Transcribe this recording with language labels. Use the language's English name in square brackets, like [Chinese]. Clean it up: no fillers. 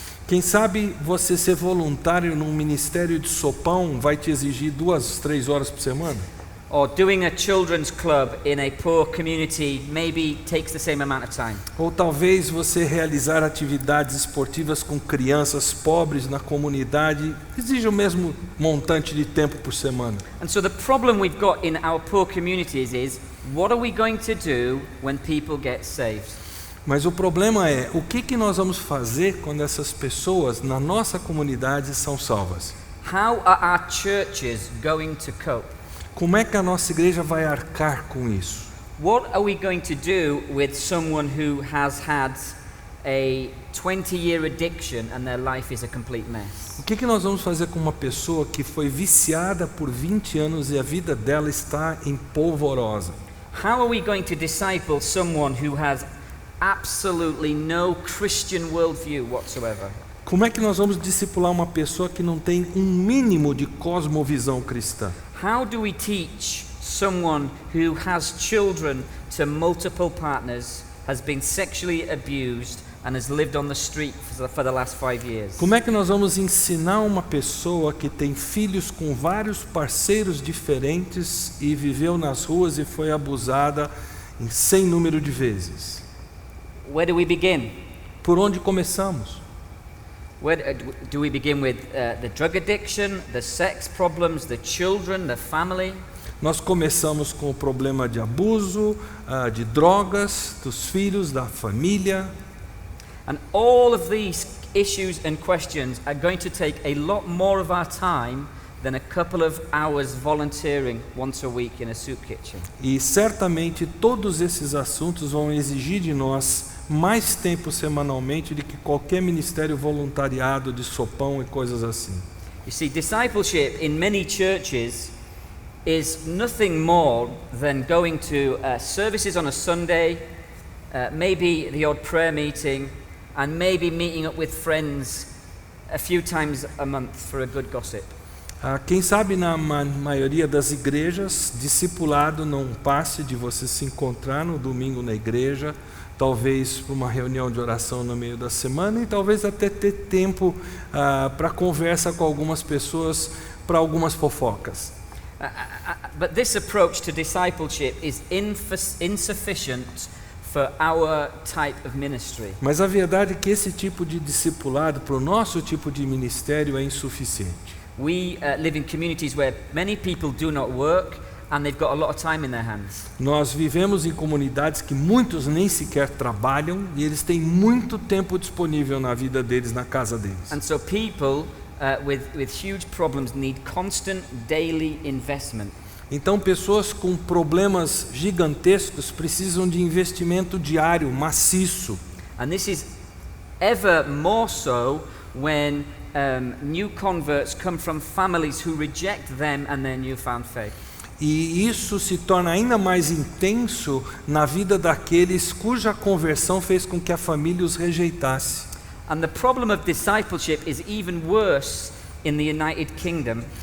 [Portuguese] Quem sabe você ser voluntário num ministério de sopão vai te exigir 2, 3 horas por semana? [English] Or doing a children's club in a poor community maybe takes the same amount of time. [Portuguese] Ou talvez você realizar atividades esportivas com crianças pobres na comunidade exige o mesmo montante de tempo por semana. [English] And so the problem we've got in our poor communities is, what are we going to do when people get saved? [Portuguese] Mas o problema é, o que nós vamos fazer quando essas pessoas na nossa comunidade são salvas? [English] How are our churches going to cope? [Portuguese] Como é que a nossa igreja vai arcar com isso? [English] What are we going to do with someone who has had a 20-year addiction and their life is a complete mess? [Portuguese] O que nós vamos fazer com uma pessoa que foi viciada por 20 anos e a vida dela está em polvorosa? [English] How are we going to disciple someone who has absolutely no Christian worldview whatsoever? [Portuguese] Como é que nós vamos discipular uma pessoa que não tem um mínimo de cosmovisão cristã? [English] How do we teach someone who has children to multiple partners, has been sexually abused and has lived on the street for the last 5 years? [Portuguese] Como é que nós vamos ensinar uma pessoa que tem filhos com vários parceiros diferentes e viveu nas ruas e foi abusada em sem número de vezes? [English] Where do we begin? [Portuguese] Por onde começamos? [English] Where do we begin with the drug addiction, the sex problems, the children, the family? [Portuguese] Nós começamos com o problema de abuso, de drogas, dos filhos, da família. [English] And all of these issues and questions are going to take a lot more of our time than a couple of hours volunteering once a week in a soup kitchen. [Portuguese] E certamente todos esses assuntos vão exigir de nós mais tempo semanalmente do que qualquer ministério voluntariado de sopão e coisas assim. [English] You see, discipleship in many churches is nothing more than going to services on a Sunday, maybe the odd prayer meeting, and maybe meeting up with friends a few times a month for a good gossip. [Portuguese] Quem sabe na maioria das igrejas, discipulado não passe de você se encontrar no domingo na igreja, talvez para uma reunião de oração no meio da semana e talvez até ter tempo para conversa com algumas pessoas, para algumas fofocas. [English] But this approach to discipleship is insufficient for our type of ministry. [Portuguese] Mas a verdade é que esse tipo de discipulado para o nosso tipo de ministério é insuficiente. [English] We live in communities where many people do not work and they've got a lot of time in their hands. [Portuguese] Nós vivemos em comunidades que muitos nem sequer trabalham e eles têm muito tempo disponível na vida deles, na casa deles. [English] And so people with huge problems need constant daily investment. [Portuguese] Então pessoas com problemas gigantescos precisam de investimento diário, maciço. [English] And this is ever more so when new converts come from families who reject them and their newfound faith. [Portuguese] E isso se torna ainda mais intenso na vida daqueles cuja conversão fez com que a família os rejeitasse. [English] And the problem of discipleship is even worse in the United Kingdom,